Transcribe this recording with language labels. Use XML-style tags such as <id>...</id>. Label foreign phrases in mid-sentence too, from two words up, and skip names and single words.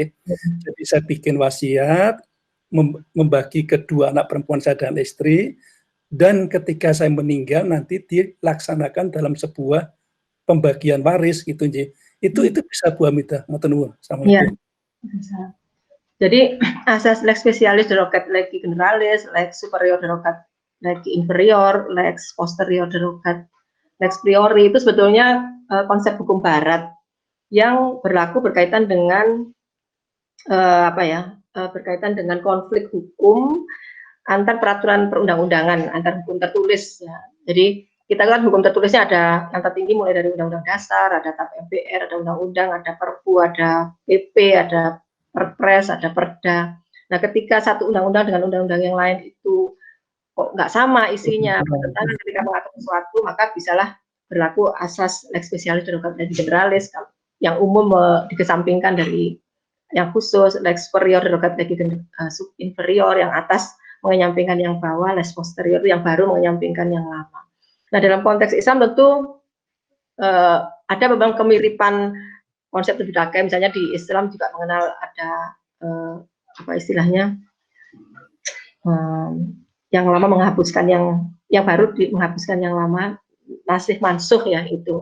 <id>Jadi saya bikin wasiat membagi kedua anak perempuan saya dan istri, dan ketika saya meninggal nanti dilaksanakan dalam sebuah pembagian waris gitu ya. Itu bisa Bu Hamida. Assalamualaikum. Ya. Jadi asas</id> <la>lex specialis derogat legi generalis, lex superior derogat legi inferior, lex posterior derogat lex priori</la> <id>itu sebetulnya konsep hukum barat yang berlaku berkaitan dengan berkaitan dengan konflik hukum antar peraturan perundang-undangan, antar hukum tertulis ya. Jadi kita kan hukum tertulisnya ada yang tertinggi mulai dari Undang-Undang Dasar, ada TAP MPR, ada Undang-Undang, ada Perpu, ada PP, ada Perpres, ada Perda. Nah, ketika satu undang-undang dengan undang-undang yang lain itu kok nggak sama isinya, bertentangan ketika mengatur sesuatu, maka bisalah berlaku asas</id> <la>lex specialis derogat legi generalis</la> <id>yang umum dikesampingkan dari yang khusus,</id> <la>lex superior derogat legi sub inferior,</la> <id>yang atas menyampingkan yang bawah,</id> <la>lex posterior</la> <id>yang baru menyampingkan yang lama. Nah, dalam konteks Islam tentu ada memang kemiripan konsep terbudakai, misalnya di Islam juga mengenal ada yang lama menghapuskan yang baru menghapuskan yang lama,</id> <ar>ناسخ منسوخ</ar> <id>ya itu.</id>